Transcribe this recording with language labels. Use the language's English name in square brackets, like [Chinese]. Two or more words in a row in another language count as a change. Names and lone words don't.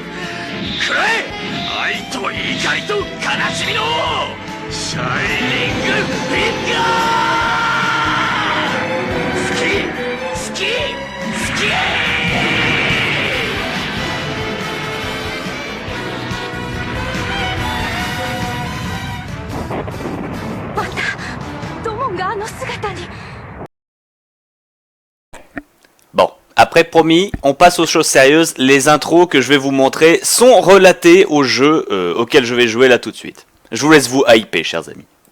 [Japanese] くらえ愛と怒りと悲しみのシャイニングフィンガー。好き好き好き。またドモンがあの姿に。 [French] Bon, après promis, on passe aux choses sérieuses. Les intros que je vais vous montrer sont relatées au jeu auquel je vais jouer là tout de suite. Je vous laisse vous hyper, chers amis.